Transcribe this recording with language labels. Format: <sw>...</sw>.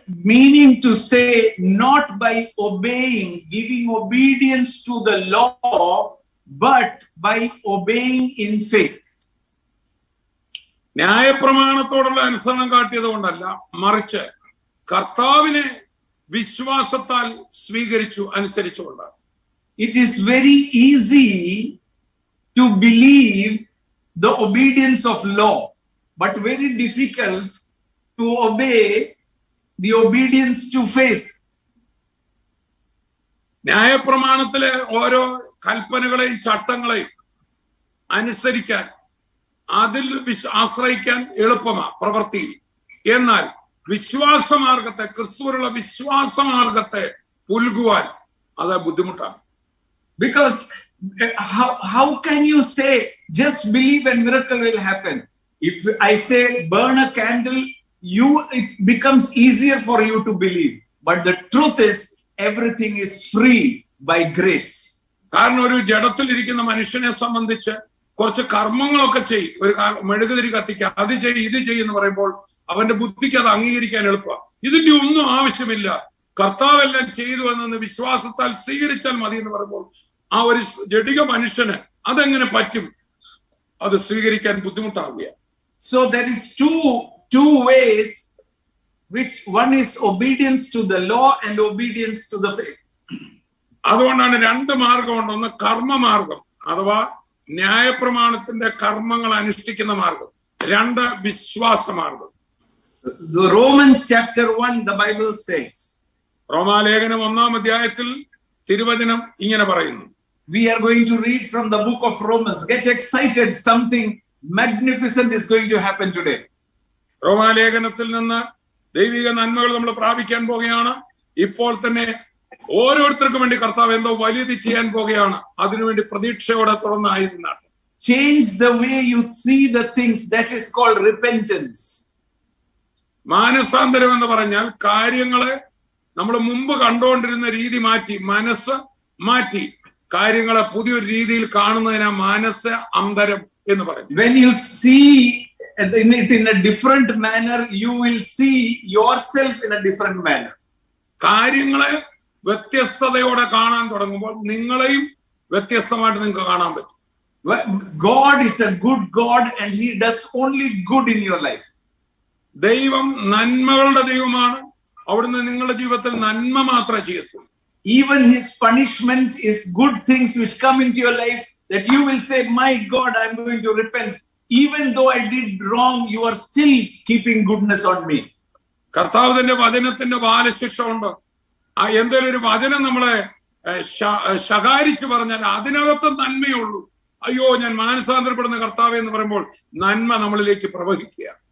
<en>Meaning to say, not by obeying, giving obedience to the law, but by obeying in faith.</en> <ml>ന്യായപ്രമാണത്തോടുള്ള അനുസരണം കാട്ടിയത് കൊണ്ടല്ല, മറിച്ച് കർത്താവിനെ വിശ്വാസത്താൽ സ്വീകരിച്ചു, അനുസരിച്ചുകൊണ്ടാണ്.</ml> <en>It is very easy to believe the obedience of law, but very difficult to obey the obedience to faith.</en> <ml>ന്യായപ്രമാണത്തിലെ ഓരോ കൽപ്പനകളെയും ചട്ടങ്ങളെയും അനുസരിക്കാൻ, അതിൽ ആശ്രയിക്കാൻ എളുപ്പമാ പ്രവൃത്തിയിൽ. എന്നാൽ വിശ്വാസമാർഗത്തെ, ക്രിസ്തുവിനുള്ള വിശ്വാസമാർഗത്തെ പുൽകുവാൻ അത് ബുദ്ധിമുട്ടാണ്.</ml> <en>Because how can you say just believe and miracle will happen? If I say burn a candle, it becomes easier for you to believe. But the truth is everything is free by grace.</en> <ml>കാരണം ഒരു ജഡത്തിലിരിക്കുന്ന മനുഷ്യനെ സംബന്ധിച്ച് കുറച്ച് കർമ്മങ്ങളൊക്കെ ചെയ്യും, ഒരു മെഴുകുതിരി കത്തിക്കുക, അത് ചെയ്യും ഇത് ചെയ്യുമെന്ന് പറയുമ്പോൾ അവന്റെ ബുദ്ധിക്ക് അത് അംഗീകരിക്കാൻ എളുപ്പമാണ്. ഇതിന്റെ ഒന്നും ആവശ്യമില്ല, കർത്താവെല്ലാം ചെയ്തു എന്നൊന്ന് വിശ്വാസത്താൽ സ്വീകരിച്ചാൽ മതി എന്ന് പറയുമ്പോൾ ആ ഒരു ജഡിക മനുഷ്യന് അതെങ്ങനെ പറ്റും? അത് സ്വീകരിക്കാൻ ബുദ്ധിമുട്ടാവുകയാണ്.</ml> <en>So there is two ways, which one is obedience to the law and obedience to the faith.</en> <ml>അതുകൊണ്ടാണ് രണ്ട് മാർഗമുണ്ട്. ഒന്ന് കർമ്മമാർഗം അഥവാ ന്യായപ്രമാണത്തിന്റെ കർമ്മങ്ങൾ അനുഷ്ഠിക്കുന്ന മാർഗം, രണ്ട് വിശ്വാസമാർഗം.</ml> <en>The Romans chapter 1, the Bible says,</en> <ml>റോമാലേഖനം 1-ാം അധ്യായത്തിൽ തിരുവചനം ഇങ്ങനെ പറയുന്നു.</ml> <en>We are going to read from the book of Romans. Get excited, something magnificent is going to happen today.</en> <ml>റോമാലേഖനത്തിൽ നിന്ന് ദൈവിക നന്മകൾ നമ്മൾ പ്രാപിക്കാൻ പോകുകയാണ്. ഇപ്പോൾ തന്നെ ഓരോരുത്തർക്കും വേണ്ടി കർത്താവ് എന്തോ വലിയത് ചെയ്യാൻ പോകുകയാണ്. അതിനുവേണ്ടി പ്രതീക്ഷയോടെ തുറന്നായിരുന്നാണ്.</ml> <en>Change the way you see the things. That is called repentance.</en> <ml>മാനസാന്തരം എന്ന് പറഞ്ഞാൽ കാര്യങ്ങളെ നമ്മൾ മുമ്പ് കണ്ടുകൊണ്ടിരുന്ന രീതി മാറ്റി, മനസ്സ് മാറ്റി കാര്യങ്ങളെ പുതിയൊരു രീതിയിൽ കാണുന്നതിനാ മാനസ അന്തരം എന്ന് പറയും.</ml> <en>When you see it in a different manner, you will see yourself in a different manner.</en> <ml>കാര്യങ്ങളെ വ്യത്യസ്തതയോടെ കാണാൻ തുടങ്ങുമ്പോൾ നിങ്ങളെയും വ്യത്യസ്തമായിട്ട് നിങ്ങൾക്ക് കാണാൻ പറ്റും.</ml> <en>God is a good God and he does only good in your life.</en> <ml>ദൈവം നന്മകളുടെ ദൈവമാണ്. അവിടുന്ന് നിങ്ങളുടെ ജീവിതത്തിൽ നന്മ മാത്രമേ ചെയ്യത്തുള്ളൂ.</ml> <en>Even his punishment is good things which come into your life, that you will say, my God, I'm going to repent. Even though I did wrong, you are still keeping goodness on me.</en> <ml>കർത്താവിന്റെ വചനത്തിന്റെ ബാലശിക്ഷ ഉണ്ട്. ആ എന്തെങ്കിലും ഒരു വചനം നമ്മളെ ശകാരിച്ചു പറഞ്ഞാൽ അതിനകത്ത് നന്മയുള്ളൂ. അയ്യോ, ഞാൻ മാനസാന്തരപ്പെടുന്ന കർത്താവേ എന്ന് പറയുമ്പോൾ നന്മ നമ്മളിലേക്ക് പ്രവഹിക്കുക.</ml>